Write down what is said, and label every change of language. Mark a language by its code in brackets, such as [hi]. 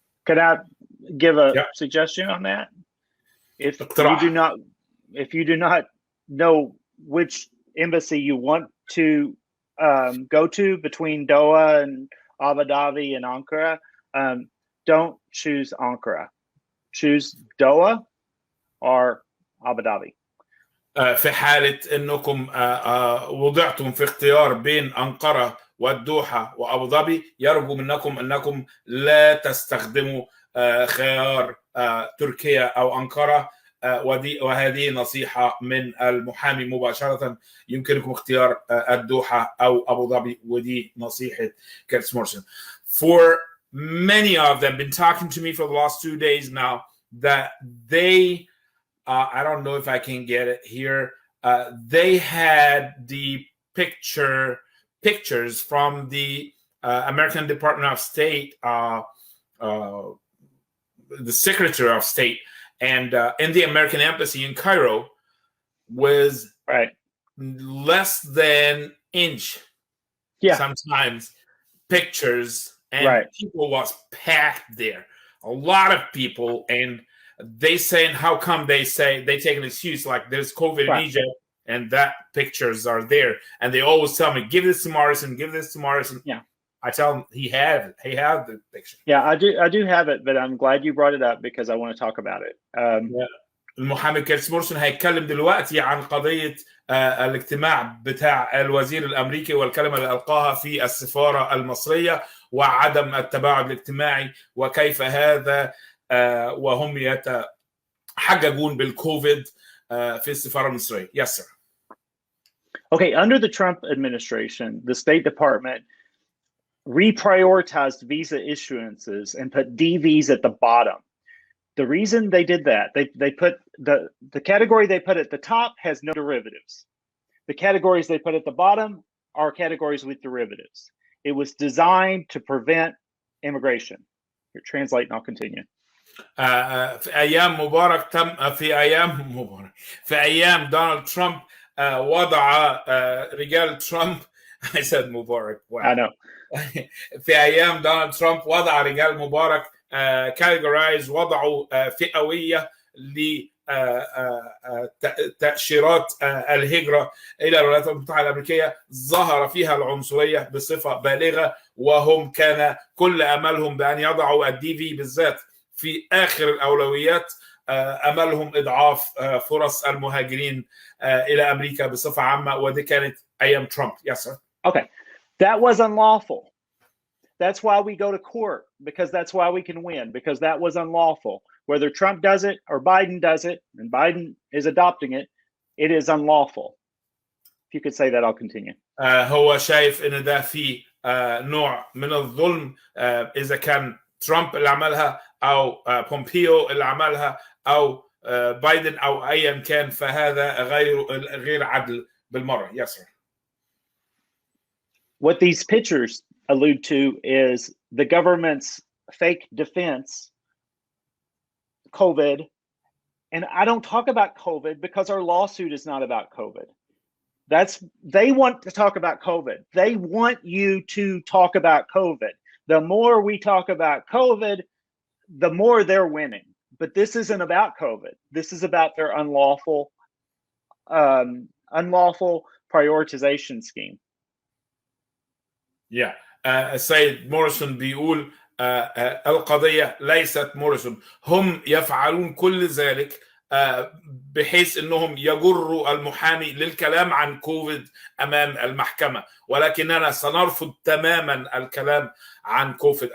[en] Can I give a suggestion on that? If you do not know which embassy you want to go to between Doha and Abu Dhabi and Ankara, don't choose Ankara. Choose Doha or Abu Dhabi. [ar] في حالة انكم وضعتم في اختيار بين أنقرة والدوحة وأبو ظبي، يرجو منكم انكم لا تستخدموا خيار تركيا او أنقرة، وهذه نصيحة من المحامي مباشرة. يمكنكم اختيار الدوحة أو أبو ظبي، ودي نصيحة كيرتس مورسون. [en] For many of them been talking to me for the last 2 days now that they, I don't know if I can get it here, they had the pictures from the American Department of State, the Secretary of State, and in the American Embassy in Cairo was less than inch. Sometimes pictures, and people was packed there. A lot of people, and they saying, how come they take an excuse like there's COVID in Egypt, and that pictures are there, and they always tell me, give this to Morrison, give this to Morrison. I tell him he had the picture. I do have it, but I'm glad you brought it up because I want to talk about it. [ar] المحامي كيرتس مورسون هيتكلم دلوقتي عن قضية الاجتماع بتاع الوزير الأمريكي والكلمة اللي ألقاها في السفارة المصرية وعدم التباعد الاجتماعي وكيف هذا وهم يتحججون بالكوفيد في السفارة المصرية. [en] Yes, sir. Okay, under the Trump administration, the State Department reprioritized visa issuances and put DVs at the bottom. The reason they did that, they put the category they put at the top has no derivatives. The categories they put at the bottom are categories with derivatives. It was designed to prevent immigration. Here, translate and I'll continue. [ar] في أيام مبارك تم في أيام دونالد ترامب وضع رجال ترامب [en] I said [ar] مبارك. [en] Wow. I know. [ar] في أيام دونالد ترامب وضع رجال مبارك categorize وضعوا فئوية لتأشيرات الهجرة إلى الولايات المتحدة الأمريكية ظهر فيها العنصرية بصفة بالغة، وهم كان كل أملهم بأن يضعوا الDV بالذات في آخر الأولويات، أملهم إضعاف فرص المهاجرين إلى أمريكا بصفة عامة، ودي كانت أيام ترامب. [en] Yes, sir. Okay, that was unlawful. That's why we go to court, because that's why we can win, because that was unlawful. Whether Trump does it or Biden does it, and Biden is adopting it, it is unlawful. If you could say that, I'll continue. [ar] هو شايف إن ده فيه نوع من الظلم، إذا كان ترامب اللي عملها أو بومبيو اللي عملها أو بايدن أو أيا كان، فهذا غير عدل بالمرة. [en] Yes, sir. What these pictures allude to is the government's fake defense, COVID. And I don't talk about COVID because our lawsuit is not about COVID. They want to talk about COVID. They want you to talk about COVID. The more we talk about COVID, the more they're winning. But this isn't about COVID. This is about their unlawful prioritization scheme. Yeah. [ar] السيد موريسون بيقول القضية ليست موريسون، هم يفعلون كل ذلك بحيث انهم يجروا المحامي للكلام عن كوفيد امام المحكمة، ولكننا سنرفض تماما الكلام عن كوفيد.